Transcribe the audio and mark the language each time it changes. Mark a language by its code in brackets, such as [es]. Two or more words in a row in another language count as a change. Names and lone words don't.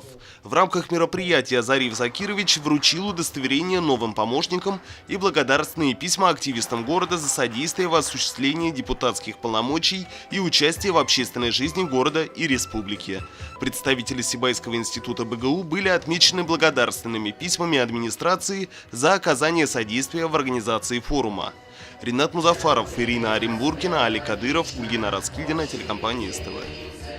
[ru] В рамках мероприятия Зариф Закирович вручил удостоверение новым помощникам и благодарственные письма активистам города за содействие в осуществлении депутатских полномочий и участие в общественной жизни города и республики. Представители Сибайского института БГУ были отмечены благодарственными письмами администрации за оказание содействия в организации форума. Ринат Музафаров, Ирина Оренбургина, Али Кадыров, Ульгина Раскильдина, телекомпания СТВ.